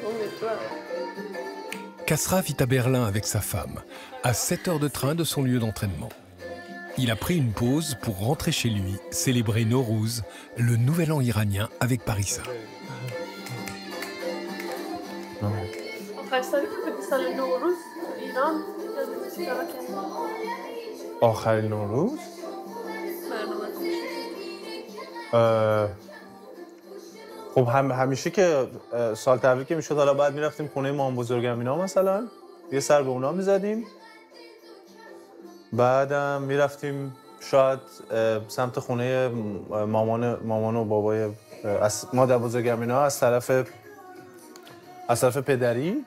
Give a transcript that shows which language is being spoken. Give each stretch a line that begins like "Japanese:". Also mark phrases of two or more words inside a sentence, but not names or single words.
French: Kasra vit à Berlin avec sa femme, à 7 heures de train de son lieu d'entraînement. Il a pris une pause pour rentrer chez lui, célébrer Nowruz, le nouvel an iranien avec Parissa.
Persian: آخرین نوروز؟ خب همیشه که سال تبریک که میشد حالا بعد میرفتیم خونه مامان بزرگم اینا مثلا یه سر به اونا میزدیم، بعدم میرفتیم شاید سمت خونه مامان و بابای مادر بزرگم اینا از طرف پدری.